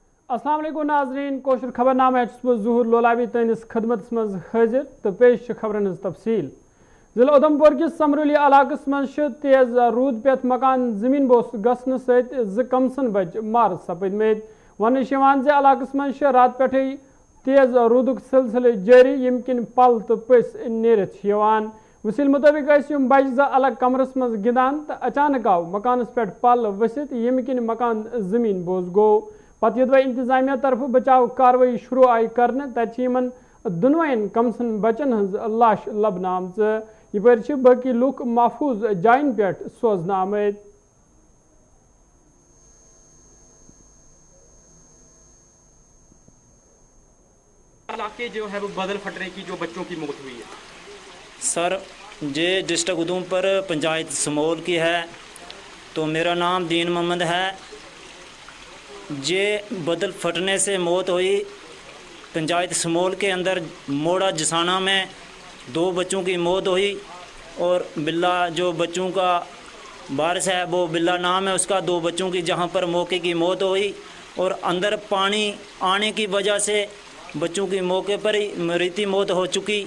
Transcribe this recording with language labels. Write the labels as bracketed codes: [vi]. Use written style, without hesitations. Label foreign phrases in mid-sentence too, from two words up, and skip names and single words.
[ks] अस्सलाम वालेकुम नाज़रीन कोशर खबरनामा ज़हूर लोलाबी तैनिस खदमत मज हाजिर तो पेश खबरन तफसील ज़िला उधमपुर किस समरूली इलाकस मज तेज रूद पे मकान जमीन बोस गसन सत कमसन बच मार सपदमेत वन इलाकस मज रात पे तेज रूदुक सिलसिले जारी यम किन पल तो पस नेरित वसील मुताबिक बच अलग कमरस मज गिंदान तो अचानक आव मकानस पे पल वसित यम किन मकान जमीन बोस गो पत युद्ध इंतजामिया तरफ बचाव कार्रवाई शुरू आई कर तन दोनवन कमसन बचन हज लाश लबन आम यपर बाकी लुक महफूज जायन पे सोजन आमद। [hi] इलाके जो है वो बदल फटने की जो बच्चों की मौत हुई है सर, ये डिस्ट्रिक्ट उधमपुर पंचायत समोल की है। तो मेरा नाम दीन मोहम्मद है। ये बदल फटने से मौत हुई पंचायत समोल के अंदर मोड़ा जसाना में 2 बच्चों की मौत हुई और बिल्ला जो बच्चों का वारिस है वो बिल्ला नाम है उसका 2 बच्चों की जहां पर मौके की मौत हुई और अंदर पानी आने की वजह से बच्चों की मौके पर ही मृत्यु मौत हो चुकी।